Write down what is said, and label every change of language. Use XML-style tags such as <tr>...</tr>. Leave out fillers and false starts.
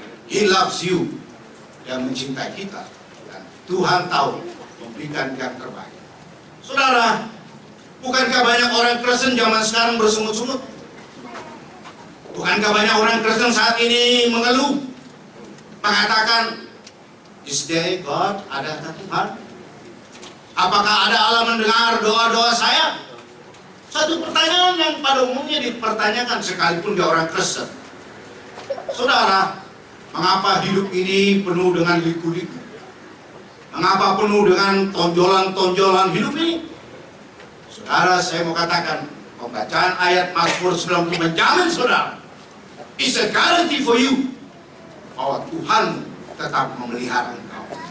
<en>He loves you.</en> <id>Dia mencintai kita. Dan Tuhan tahu memberikan yang terbaik. Saudara, bukankah banyak orang Kristen zaman sekarang bersungut-sungut? Bukankah banyak orang Kristen saat ini mengeluh? Mengatakan,</id> <en>is there God?</en> <id>Adakah Tuhan? Apakah ada Allah mendengar doa-doa saya? Satu pertanyaan yang pada umumnya dipertanyakan sekalipun dia orang Kristen. Saudara, mengapa hidup ini penuh dengan liku-liku? Mengapa penuh dengan tonjolan-tonjolan hidup ini? Saudara, saya mau katakan, pembacaan ayat Mazmur 90 menjamin saudara,</id> <en>is a guarantee for you,</en> <id>bahwa Tuhan tetap memelihara engkau.</id>